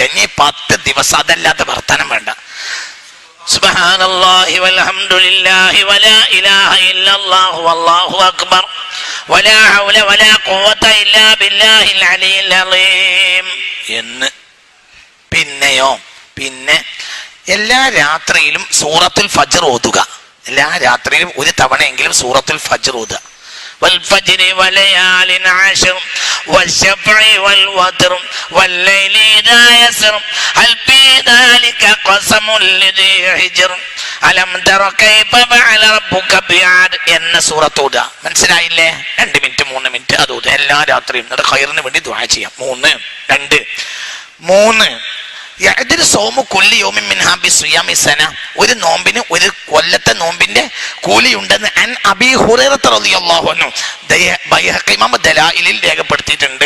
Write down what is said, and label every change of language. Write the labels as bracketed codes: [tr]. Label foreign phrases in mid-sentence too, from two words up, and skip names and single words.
[ml] ഇനി 10 ദിവസം അതല്ലാത്ത വർത്തമാനം വേണ്ട. [ar] سبحان الله والحمد لله ولا إله إلا الله والله أكبر ولا حول ولا قوة إلا بالله العلي العليم എന്ന്. [ml] പിന്നെ എല്ലാ രാത്രിയിലും സൂറത്തുൽ ഫജ്ർ ഓതുക. എല്ലാ രാത്രിയിലും ഒരു തവണയെങ്കിലും സൂറത്തുൽ ഫജ്ർ ഓതുക. [ar] والفجر وليال عشر والشفع والوتر والليل إذا يسر هل في ذلك قسم لذي حجر ألم تر كيف فعل ربك بعاد [ml] എന്ന സൂറത്ത് ഓതുക. മനസ്സിലായില്ലേ? 2 മിനിറ്റ് 3 മിനിറ്റ് അത് ഓതുക എല്ലാ രാത്രിയും. എന്നിട്ട് ഖൈറിന് വേണ്ടി ദുആ ചെയ്യാം. 3 ഒരു നോമ്പിന് ഒരു കൊല്ലത്തെ നോമ്പിന്റെ കൂലിയുണ്ടെന്ന് [ar] عن أبي هريرة رضي الله عنه [ml] ബൈഹഖി ഇമാം ദലായിലിൽ രേഖപ്പെടുത്തിയിട്ടുണ്ട്.